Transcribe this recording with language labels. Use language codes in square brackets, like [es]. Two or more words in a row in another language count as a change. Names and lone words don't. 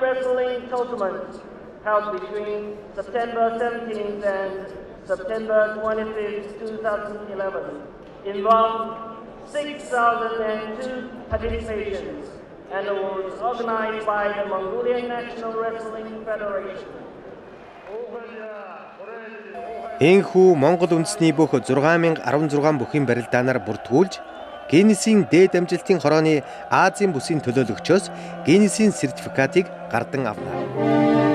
[en] wrestling tournament held between September 17th and September 25th, 2011, involved 6,002 participations and was organized by the Mongolian National Wrestling Federation. [mn] Энэхүү Монгол үндэсний бүх 6016 бүхийн барилдаанаар бүртгүүлж Гиннесийн дээд амжилтын хорооны Азийн бүсийн төлөөлөгчөөс Гиннесийн сертификатыг гардан авлаа.